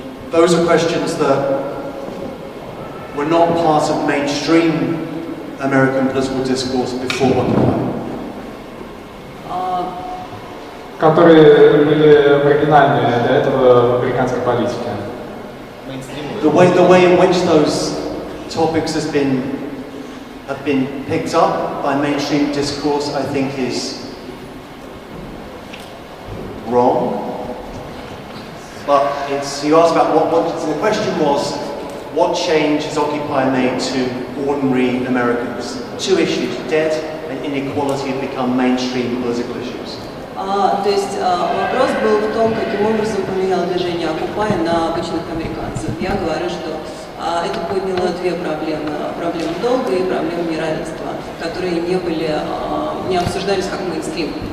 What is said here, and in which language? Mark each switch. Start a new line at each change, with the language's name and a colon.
English: Those are questions that were not part of mainstream American political discourse before Occupy.
Russian: Которые были маргинальны до этого в американской политике.
English: The way in which those topics have been picked up by mainstream discourse, I think, is wrong. But you asked about so the question was, what change has Occupy made to ordinary Americans? Two issues, debt and inequality, have become mainstream political issues.
Russian: То есть вопрос был в том, каким образом поменяло движение Occupy на обычных американцев. Я говорю, что это подняло две проблемы. Проблему долга и проблему неравенства, которые не обсуждались как мейнстрим.